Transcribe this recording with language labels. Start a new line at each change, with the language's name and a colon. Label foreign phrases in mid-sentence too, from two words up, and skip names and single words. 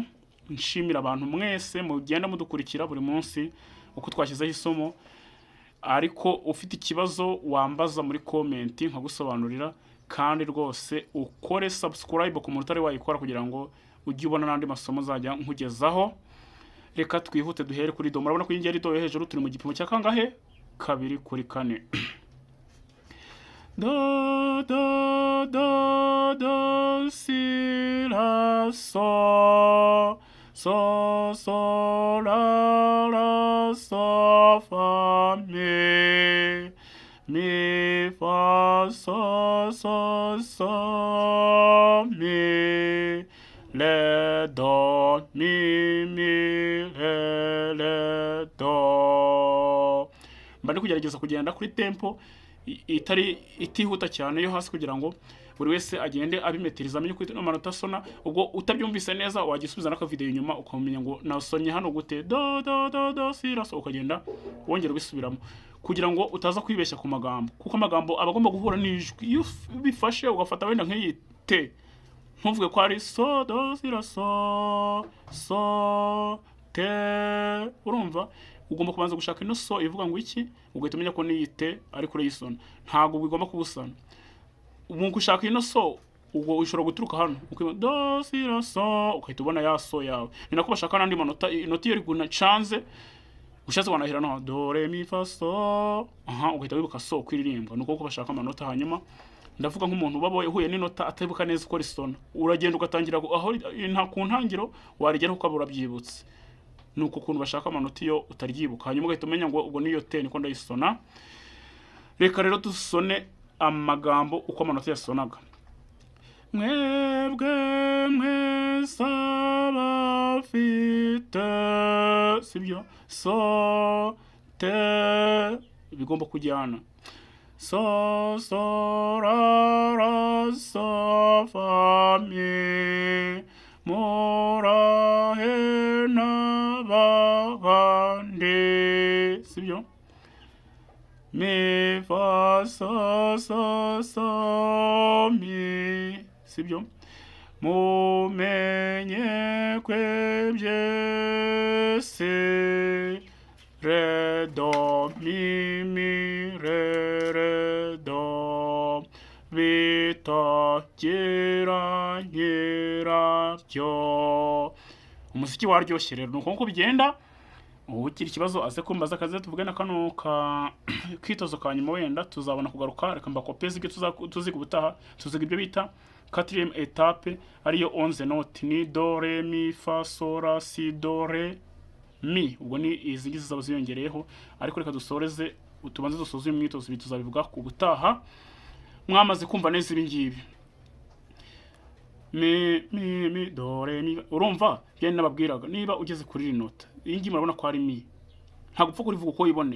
Kinyarwanda: Nshimira abantu mwese mugenda mudukurikira buri munsi uko twashyizeho isomo, ariko ufite ikibazo wambaza muri comment nkagusobanurira, kandi rwose ukore subscribe ku muntu utari wayikora kugira ngo ujye ubona n'andi masomo zajya nkugezaho. Reka twihute duhere kuri do. Murabona ko iyi ngeri do yo hejuru turi mu gipimo cya kangahe? 2 kuri 4. Do do do do si la so so so la so fa mi fa so so so mi le do mi le do. Mbandi kugerageza kugenda kuri tempo itihuta cyane yo hasi kugira ngo buri wese agende abimetiriza amenye uko amanota asona. Ubwo utabyumvise neza wagisubiza n'aka video inyuma ukamenya ngo nasonye hano gute do do do do si la so, ukagenda wongera ubisubiramo kugira ngo utaza kwibeshya ku magambo, kuko amagambo abagomba guhura n'ijwi. Iyo bifashe ugafata wenda nk'iyi te ntuvuge ko ari so do si la so so te, urumva ugomba kubanza gushaka ino so ivuga ngo iki, ugahita umenya ko niyite ariko urayisona. Ntabwo bigomba kubusana. Mu gushaka ino so ubwo ushobora guturuka hano ukiba do si la so, ukahita ubona ya so yawe. Ni nako bashaka n'andi manota. Inota iyo riguna chanze ushatse wanahera no do re mi fa so, ugahita wibuka so kwiririmba. Nuko uko bashaka amanota. Hanyuma ndavuga nk'umuntu baboye uhuye n'inota atabibuka neza uko risona, uragenda ugatangira aho nta ku ntangiro warigera uko abura byibutse. Nuko kuntu bashaka amanota iyo utaryibuka, hanyuma ugahita umenya ngo ubwo niyo te niko ndayisona. Reka rero dusone amagambo uko amanota yasonaga. Mwebwe mwese abafite, sibyo, so te bigomba kujyana. So so ra so fa mi mora hena bandi, sibyo, mi fa so so so mi, sibyo, mumenye kwe byese re do mi re do bitagira nyirabyo. Umuziki waryoshye rero nuko nko bigenda. Ukiri ikibazo aze kumbaza akaze tuvuge na kano kwitozo ka nyuma, wenda tuzabona kugaruka. Reka mbakopeze ibyo tuziga ubutaha. Tuziga ibyo bita 4e etape ariyo 11 note, ni do re mi fa so la si do re mi. Ubwo ni izi ngizi zaba ziyongereyeho, ariko reka dusoreze tubanze dusoze imyitozo tuzabivuga ku butaha. Mwamaze kumva neza ibi ngibi mi do re mi, urumva yene nababwiraga niba ugeze kuri iri nota iyi ngiyi murabona ko ari mi, ntabwo upfa kurivuga uko yiboneye.